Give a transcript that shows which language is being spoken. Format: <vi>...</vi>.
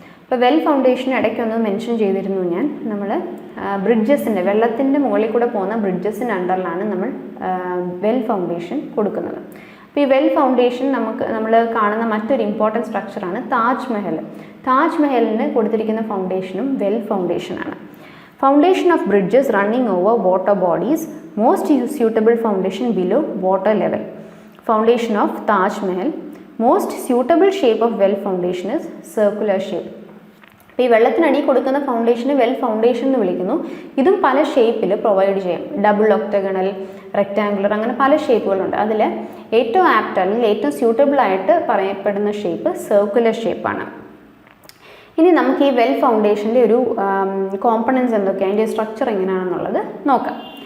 <ml>ഇപ്പോൾ well foundation ഇടയ്ക്കൊന്ന് mention ചെയ്തിരുന്നു ഞാൻ. നമ്മൾ ബ്രിഡ്ജസിൻ്റെ വെള്ളത്തിൻ്റെ മുകളിൽ കൂടെ പോകുന്ന ബ്രിഡ്ജസിൻ്റെ അണ്ടറിലാണ് നമ്മൾ വെൽ ഫൗണ്ടേഷൻ കൊടുക്കുന്നത്. അപ്പോൾ ഈ വെൽ ഫൗണ്ടേഷൻ നമ്മൾ കാണുന്ന മറ്റൊരു ഇമ്പോർട്ടൻറ്റ് സ്ട്രക്ചറാണ് താജ്മഹൽ. താജ്മഹലിന് കൊടുത്തിരിക്കുന്ന ഫൗണ്ടേഷനും well ഫൗണ്ടേഷനാണ്.</ml> <en>Foundation of bridges running over water bodies, most suitable foundation below water level. Foundation of Taj Mahal, most suitable shape of well foundation is circular shape.</en> <ml>ഇപ്പോൾ ഈ വെള്ളത്തിനടി കൊടുക്കുന്ന ഫൗണ്ടേഷന് വെൽ ഫൗണ്ടേഷൻ എന്ന് വിളിക്കുന്നു. ഇതും പല ഷേപ്പിൽ പ്രൊവൈഡ് ചെയ്യും. ഡബിൾ ഒക്ടഗണൽ, റെക്റ്റാങ്കുലർ, അങ്ങനെ പല ഷേപ്പുകളുണ്ട്. അതിൽ ഏറ്റവും ആപ്റ്റ് അല്ലെങ്കിൽ ഏറ്റവും സ്യൂട്ടബിൾ ആയിട്ട് പറയപ്പെടുന്ന ഷേപ്പ് സർക്കുലർ ഷേപ്പാണ്. ഇനി നമുക്ക് ഈ വെൽ ഫൗണ്ടേഷൻ്റെ ഒരു കോമ്പണൻസ് എന്തൊക്കെയാണ്, അതിൻ്റെ സ്ട്രക്ചർ എങ്ങനെയാണെന്നുള്ളത് നോക്കാം.</ml>